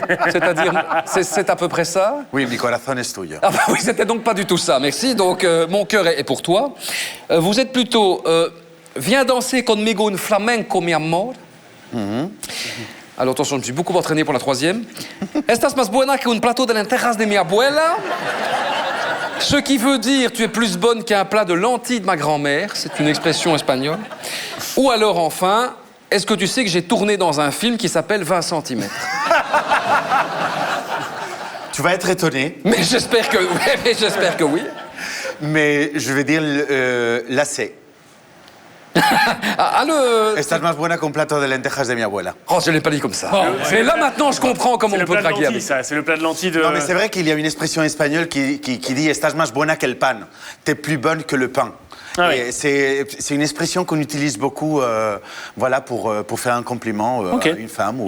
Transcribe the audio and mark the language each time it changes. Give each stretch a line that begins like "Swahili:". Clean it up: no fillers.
French: C'est-à-dire, c'est à peu près ça? Oui,
Spanish: mi corazón es tuyo.
French: Ah bah oui, c'était donc pas du tout ça, merci. Donc, mon cœur est pour toi. Vous êtes plutôt... viens danser
Spanish: conmigo
French: un flamenco,
Spanish: mi amor?
French: Alors attention, je me suis beaucoup entraîné pour la troisième.
Spanish: Estás más buena que un plato de lentejas de mi abuela?
French: Ce qui veut dire tu es plus bonne qu'un plat de lentilles de ma grand-mère. C'est une expression espagnole. Ou alors enfin, est-ce que tu sais que j'ai tourné dans un film qui s'appelle 20 cm? Tu vas être étonné. Mais j'espère que oui. Mais j'espère que oui. Mais je vais dire lacé.
Spanish: Estás más buena con plato de lentejas de mi abuela.
French: Oh, je ne l'ai pas dit comme ça. Oh, mais là, maintenant, je comprends comment on peut draguer avec ça. C'est le plat de lentilles de... Non, mais c'est vrai qu'il y a une expression espagnole qui dit
Spanish: Estás más buena que el pan.
French: T'es plus bonne que le pain. Ah, oui. C'est une expression qu'on utilise beaucoup voilà, pour faire un compliment à une femme.